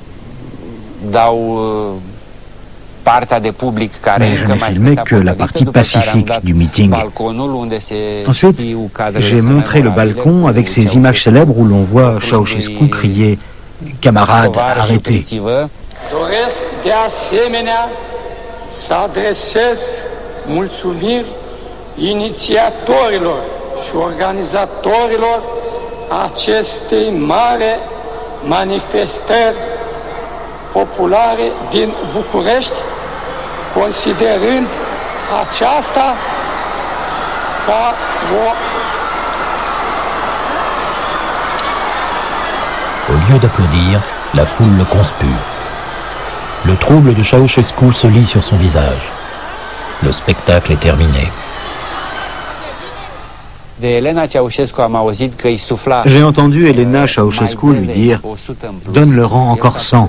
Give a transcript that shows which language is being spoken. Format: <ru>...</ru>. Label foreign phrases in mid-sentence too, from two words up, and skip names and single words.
<fr>Mais je n'ai filmé que la partie pacifique du meeting. Ensuite, j'ai montré le balcon avec ces images célèbres où l'on voit Ceausescu crier « Camarades, arrêtez !»</fr> <ro>acestei mare manifestări populare din București, considerând aceasta ca o...</ro> <fr>Au lieu d'applaudir, la foule le conspue. Le trouble de Ceausescu se lit sur son visage. Le spectacle est terminé. J'ai entendu Elena Ceausescu lui dire « Donne le rang encore 100 ».</fr>